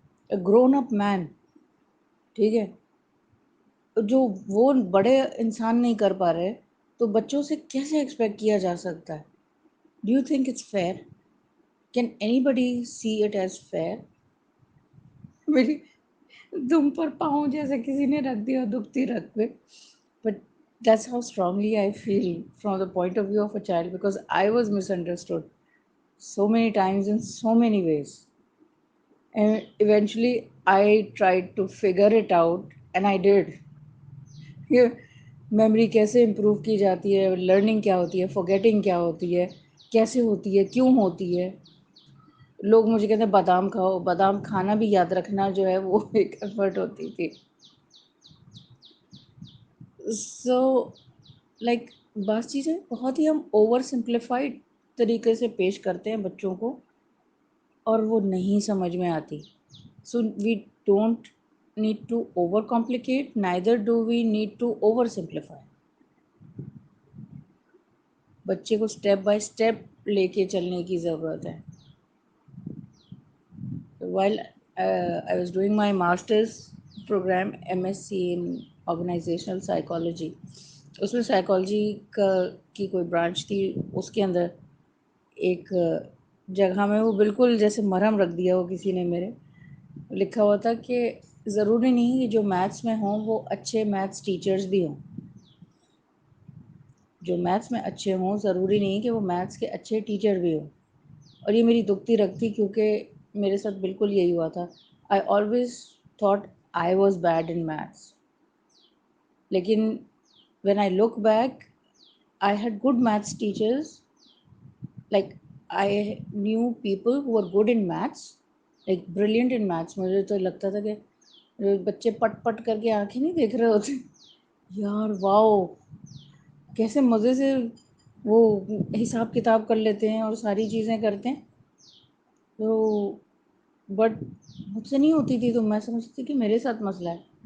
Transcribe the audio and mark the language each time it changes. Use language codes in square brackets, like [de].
[en] a grown up man, [ur] ٹھیک ہے، جو وہ بڑے انسان نہیں کر پا رہے تو بچوں سے کیسے ایکسپیکٹ کیا جا سکتا ہے؟ [en] Do you think it's fair? Can anybody see it as fair? [ur] میری دم پر پاؤں جیسے کسی نے رکھ دیا دکھتی رکھ پہ. [en] But that's how strongly I feel from the point of view of a child, because I was misunderstood so many times in so many ways. And eventually I tried to figure it out and I did. [ur] یہ memory کیسے improve کی جاتی ہے، learning کیا ہوتی ہے، فورگیٹنگ کیا ہوتی ہے، کیسے ہوتی ہے، کیوں ہوتی ہے. لوگ مجھے کہتے ہیں بادام کھاؤ. بادام کھانا بھی یاد رکھنا جو ہے وہ ایک ایفرٹ ہوتی تھی. سو لائک بعض چیزیں بہت ہی ہم اوور سمپلیفائڈ طریقے سے پیش کرتے ہیں بچوں کو اور وہ نہیں سمجھ میں آتی. [en] So we don't need to overcomplicate, neither do we need to oversimplify. [ur] بچے کو سٹیپ بائی سٹیپ لے کے چلنے کی ضرورت ہے. [en] While I was doing my master's program MSc in organizational psychology, [ur] اس میں سائیکالوجی کی کوئی برانچ تھی. اس کے اندر ایک جگہ میں وہ بالکل جیسے مرہم رکھ دیا ہو کسی نے میرے، لکھا ہوا تھا کہ ضروری نہیں کہ جو میتھس میں ہوں وہ اچھے میتھس ٹیچرز بھی ہوں. جو میتھس میں اچھے ہوں ضروری نہیں کہ وہ میتھس کے اچھے ٹیچر بھی ہوں. اور یہ میری دکھتی رکھتی کیونکہ میرے ساتھ بالکل یہی ہوا تھا. [en] I always thought I was bad in maths. لیکن when I look back I had good maths teachers. Like I knew people who were good in maths like brilliant in maths. [ur] مجھے تو لگتا تھا کہ بچے پٹ پٹ کر کے آنکھیں نہیں دیکھ رہے ہوتے یار واؤ کیسے مزے سے وہ حساب کتاب کر لیتے ہیں اور ساری چیزیں کرتے ہیں. تو بٹ مجھ سے نہیں ہوتی تھی تو میں سمجھتی تھی کہ میرے ساتھ مسئلہ ہے.